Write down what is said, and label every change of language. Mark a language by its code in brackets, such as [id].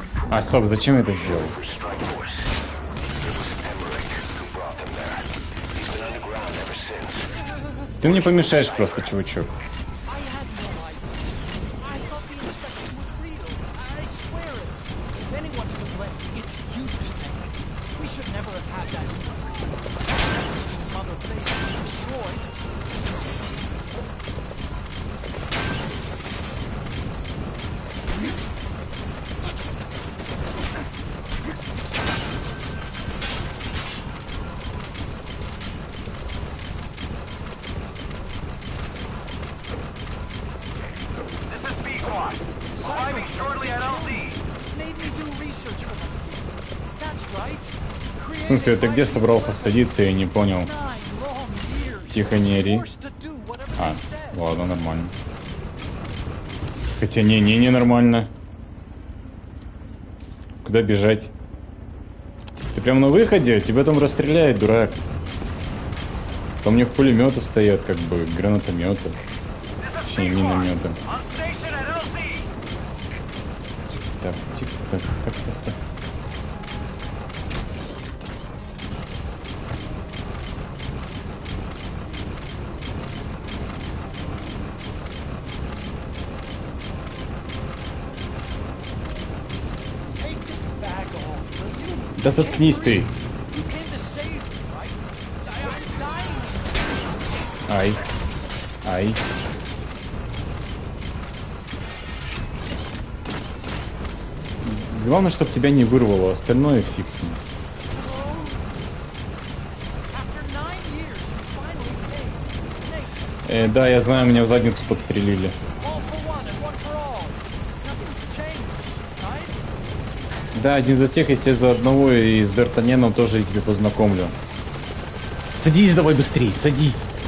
[ru] А, стоп, зачем я это сделал? Ты мне помешаешь просто, чувачок. [en] I had no idea. I thought the inspection was real. I swear it. If anyone's to blame, it's you, Snake. We should never have had that. Mother base was destroyed. Arriving shortly at LZ. Made me do research for them. That's right. [ru] В смысле, ты где собрался садиться, я не понял. [en] 9 long years. [ru] Тихо, не ори. [en] Forced to do whatever А, they said. [ru] ладно, нормально. Хотя не нормально. Куда бежать? Ты прям на выходе, тебя там расстреляет, дурак. Там у них пулеметы стоят, как бы, гранатометы. Точнее, минометы. [en] On station at LZ. [ru] Так, тихо, так. [en] Take this bag off, will you? [ru] Да заткнись ты. [en] You came to save me, right? I'm dying in this. Ай. [ru] Главное, чтобы тебя не вырвало, остальное фиг с ним. [en] After 9 years, you finally paid. Snake, [ru] Да, я знаю, меня в задницу подстрелили. [en] all for one and one for all. Nothing's changed, right? [ru] Да, один за всех, и все за одного, и с Д'Артаньяном тоже я тебе познакомлю. Садись давай быстрей, садись.